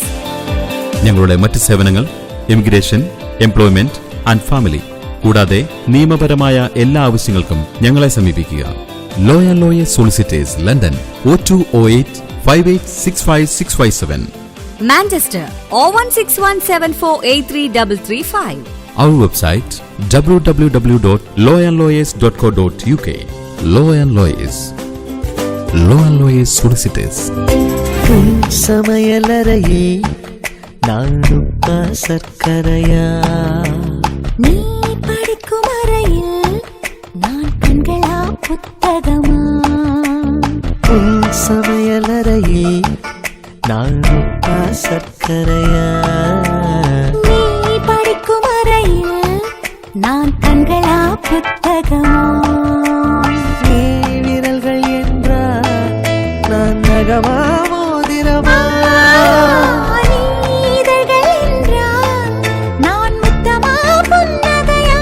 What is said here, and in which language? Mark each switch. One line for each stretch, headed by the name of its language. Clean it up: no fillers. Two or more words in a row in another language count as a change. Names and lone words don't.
Malayalam: ഞങ്ങളുടെ മറ്റ് സേവനങ്ങൾ ഇമിഗ്രേഷൻ,
English: employment and family
Malayalam: കൂടാതെ നിയമപരമായ എല്ലാ ആവശ്യങ്ങൾക്കും ഞങ്ങളെ സമീപിക്കുക. ലോ ആൻഡ് ലോയേഴ്സ് സോളിസിറ്റേഴ്സ്, ലണ്ടൻ 0208 5865 മാഞ്ചസ്റ്റർ 01617483335.
English: Our website www.lawandlawyers.co.uk. Law and Lawyers. Law and Lawyers Solicitors.
Tamil: சமையலறையில் நான் உப்பா சர்க்கரையா நீ படிக்கும் அறையில் நான் கண்களா புத்தகமா சமையலறையில் நான் உப்பா சர்க்கரையா நீ படிக்கும் அறையில் நான் கண்களா புத்தகமா நீ விரல்கள் என்றால் நான் நகமா மோதிரமா நீதழ்கள் என்றால் நான் முத்தமா புன்னகையா